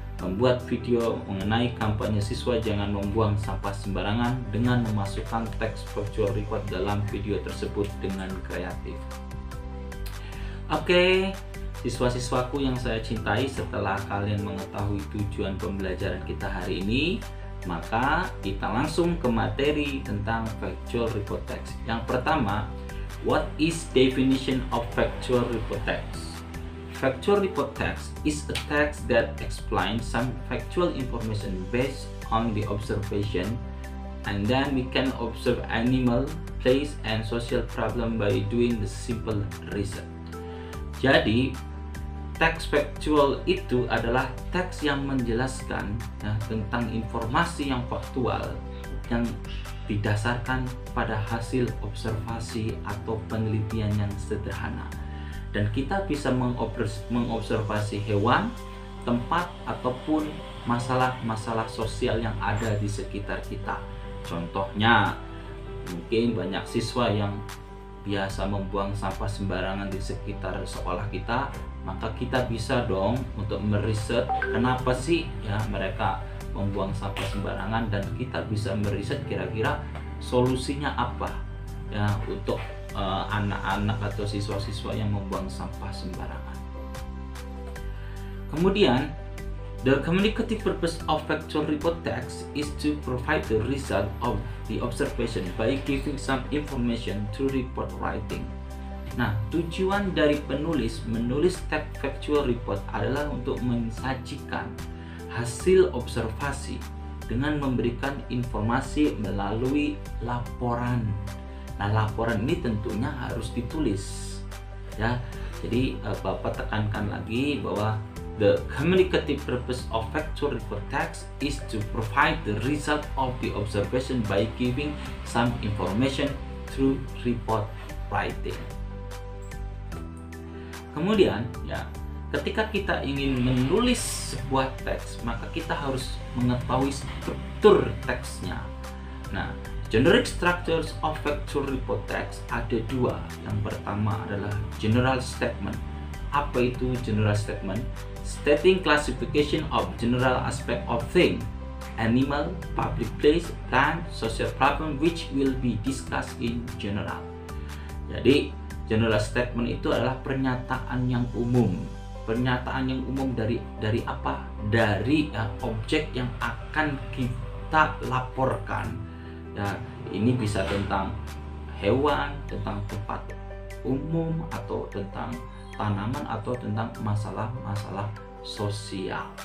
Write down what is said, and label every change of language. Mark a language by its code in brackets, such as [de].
[id] Membuat video mengenai kampanye siswa jangan membuang sampah sembarangan dengan memasukkan teks factual report dalam video tersebut dengan kreatif. Oke, siswa-siswaku yang saya cintai, setelah kalian mengetahui tujuan pembelajaran kita hari ini, maka kita langsung ke materi tentang factual report text. Yang pertama, [en] what is definition of factual report text? Factual report text is a text that explains some factual information based on the observation, and then we can observe animal, place, and social problem by doing the simple research. [id] Jadi, teks factual itu adalah teks yang menjelaskan tentang informasi yang faktual yang didasarkan pada hasil observasi atau penelitian yang sederhana. Dan kita bisa mengobservasi hewan, tempat, ataupun masalah-masalah sosial yang ada di sekitar kita. Contohnya, mungkin banyak siswa yang biasa membuang sampah sembarangan di sekitar sekolah kita, maka kita bisa dong untuk meriset kenapa sih mereka membuang sampah sembarangan, dan kita bisa meriset kira-kira solusinya apa untuk anak-anak atau siswa-siswa yang membuang sampah sembarangan. Kemudian, [en] the communicative purpose of factual report text is to provide the result of the observation by giving some information to report writing. [id] Nah, tujuan dari menulis teks factual report adalah untuk mensajikan hasil observasi dengan memberikan informasi melalui laporan. Nah, laporan ini tentunya harus ditulis ya. Jadi Bapak tekankan lagi bahwa [en] the communicative purpose of factual report text is to provide the result of the observation by giving some information through report writing. [id] Kemudian ketika kita ingin menulis sebuah teks, maka kita harus mengetahui struktur teksnya. Nah, [en] generic structures of factual report text [id] ada dua. Yang pertama adalah general statement. Apa itu general statement? [en] Stating classification of general aspect of thing, animal, public place, plant, social problem which will be discussed in general. [id] Jadi, general statement itu adalah pernyataan yang umum. Pernyataan yang umum dari apa? Dari objek yang akan kita laporkan. Ya, ini bisa tentang hewan, tentang tempat umum, atau tentang tanaman, atau tentang masalah-masalah sosial.